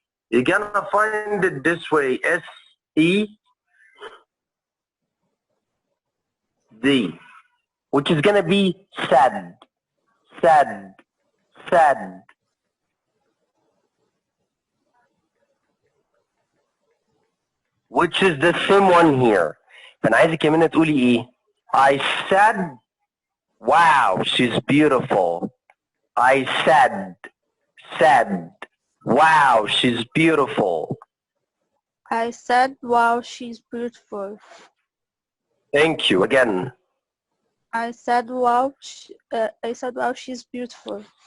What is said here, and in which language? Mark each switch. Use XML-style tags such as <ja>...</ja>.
<en>You're gonna find it this way: S-E-D, which is gonna be sad, sad, sad. Which is the same one here.</en> <ar>فأنا عايزك يا منى تقولي إيه؟</ar> <en>I said, wow, she's beautiful. I said, wow, she's beautiful. I said, wow, she's beautiful. Thank you. Again. I said, wow, she's beautiful.</en>